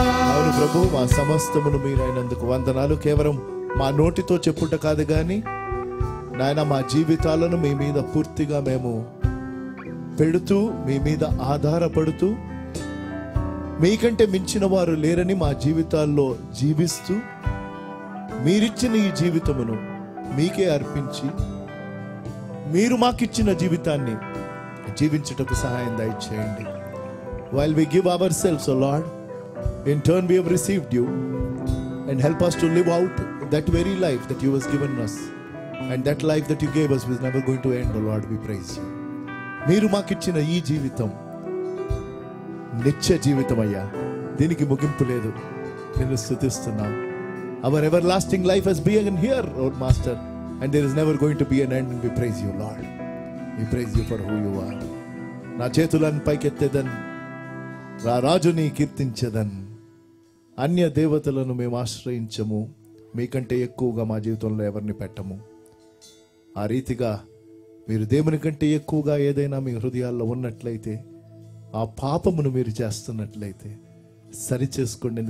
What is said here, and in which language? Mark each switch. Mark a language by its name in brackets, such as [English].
[Telugu] అవును ప్రభు, మా సమస్తమును మీరైనందుకు వందనాలు. కేవలం మా నోటితో చెప్పుట కాదు కానీ నాయన, మా జీవితాలను మీ మీద పూర్తిగా మేము పెడుతూ, మీ మీద ఆధారపడుతూ, మీకంటే మించిన వారు లేరని మా జీవితాల్లో జీవిస్తూ, మీరిచ్చిన ఈ జీవితమును మీకే అర్పించి, మీరు మాకిచ్చిన జీవితాన్ని జీవించుటకు సహాయం దయచేయండి. [English] While we give ourselves, O Lord, in turn we have received you, and help us to live out that very life that you have given us. And that life that you gave us was never going to end, oh Lord, we praise you. [Telugu] మీరు మాకిచ్చిన ఈ జీవితం నిత్య జీవితం అయ్యా, దీనికి ముగింపు లేదు. నిన్ను స్తుతిస్తున్నాం. [English] Our everlasting life has begun here, oh Master, and there is never going to be an end. And we praise you, Lord. We praise you for who you are. [Telugu] నా చేతులను పైకెత్తేదన్, రాజుని కీర్తించేదన్. అన్య దేవతలను మేము ఆశ్రయించము, మీకంటే ఎక్కువగా మా జీవితంలో ఎవరిని పెట్టము. ఆ రీతిగా మీరు దేవుని కంటే ఎక్కువగా ఏదైనా మీ హృదయాల్లో ఉన్నట్లయితే, ఆ పాపమును మీరు చేస్తున్నట్లయితే సరి చేసుకోండి.